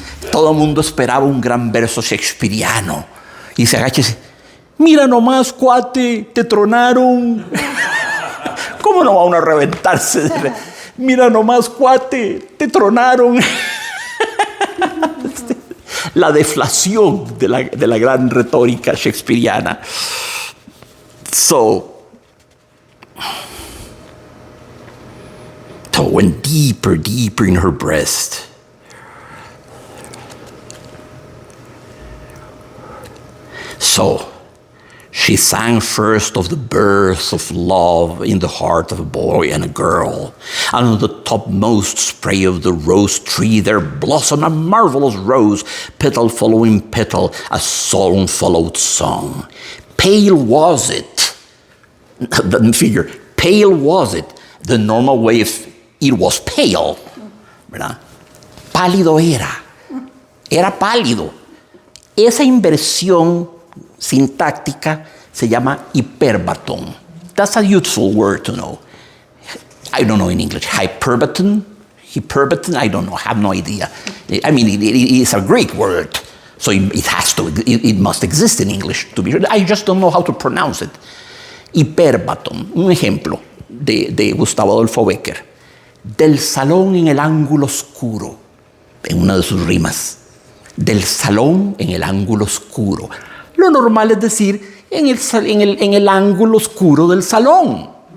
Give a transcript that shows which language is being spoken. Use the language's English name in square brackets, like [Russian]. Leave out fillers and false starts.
[Spanish] Todo el mundo esperaba un gran verso shakespeariano. Y se agacha y dice: mira nomás, cuate, te tronaron. ¿Cómo no va uno a reventarse? Mira nomás, cuate, te tronaron. La deflación de la gran retórica shakespeariana. [English] So went deeper in her breast. So she sang first of the birth of love in the heart of a boy and a girl. And on the topmost spray of the rose tree there blossomed a marvelous rose, petal following petal, as song followed song. Pale was it. The figure, pale was it. The normal way of it was pale, [Spanish] ¿verdad? Pálido era pálido. Esa inversión sintáctica se llama hiperbatón. [English] That's a useful word to know. I don't know in English. Hyperbaton, I don't know. I have no idea. I mean, it is a Greek word, so it must exist in English to be sure. I just don't know how to pronounce it. [Spanish] Hiperbatón. Un ejemplo de Gustavo Adolfo Bécquer. Del salón en el ángulo oscuro, en una de sus rimas. Del salón en el ángulo oscuro. Lo normal es decir en el ángulo oscuro del salón.